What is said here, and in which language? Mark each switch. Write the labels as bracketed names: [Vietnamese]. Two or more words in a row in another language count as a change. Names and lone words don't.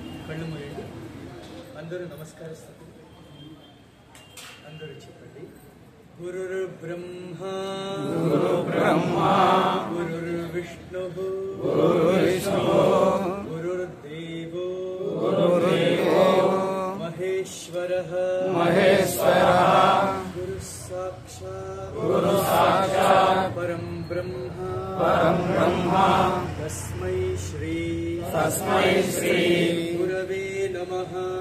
[Telugu] కళ్ళు మూయండి. అందరూ నమస్కరిస్తారు. అందరూ చెప్పండి. [Sanskrit] గురుర్ బ్రహ్మా గురుర్విష్ణు గురుర్దేవో మహేశ్వరః గురు సాక్షాత్ పరం బ్రహ్మ తస్మై శ్రీ గురవే నమః